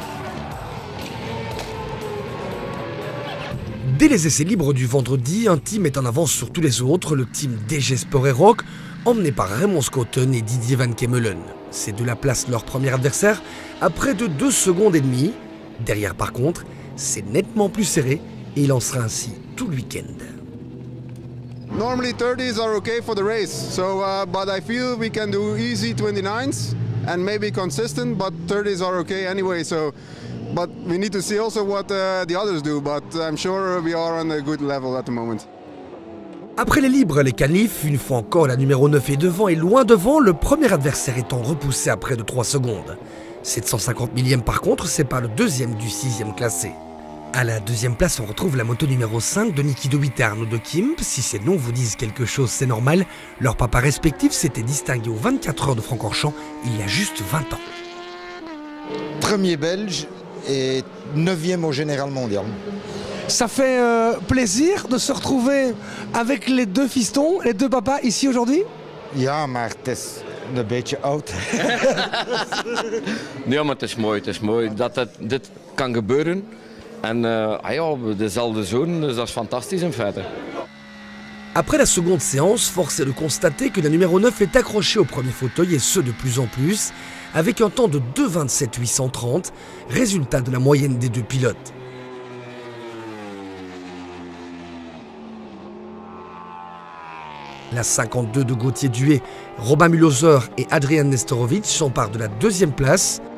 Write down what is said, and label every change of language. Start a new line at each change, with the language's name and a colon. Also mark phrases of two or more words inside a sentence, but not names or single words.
French: Dès les essais libres du vendredi, un team est en avance sur tous les autres, le team DG Sport et Rock, emmené par Raymond Schouten et Didier Van Kemmelen. Ces deux-là placent leur premier adversaire à près de 2 secondes et demie. Derrière par contre, c'est nettement plus serré et il en sera ainsi tout le week-end.
English: Normally 30s are okay for the race, so but I feel we can do easy 29s and maybe consistent, but 30s are okay anyway. So. But we need to see also what the others do, but I'm sure we are on a good level at the moment.
French: Après les libres, les qualifs, une fois encore la numéro 9 est devant et loin devant, le premier adversaire étant repoussé à près de 3 secondes. 750 millième par contre, c'est pas le deuxième du 6e classé. À la 2e place, on retrouve la moto numéro 5 de Niki de Wittern ou de Kimp. Si ces noms vous disent quelque chose, c'est normal. Leurs papas respectifs s'étaient distingués aux 24 heures de Francorchamps il y a juste 20 ans. Premier belge et 9e au général mondial. Ça fait plaisir de se retrouver avec les 2 fistons, les 2 papas ici aujourd'hui.
Dutch: Ja, maar het is een beetje oud. Nee, maar het is mooi dat dit kan gebeuren. En ja, dezelfde zoon, dus dat is fantastisch in feite.
French: Après la seconde séance, force est de constater que la numéro 9 est accrochée au premier fauteuil et ce de plus en plus, avec un temps de 2,27,830, résultat de la moyenne des 2 pilotes. La 52 de Gauthier Duet, Robin Mühlhäuser et Adrian Nestorovic s'emparent de la 2e place.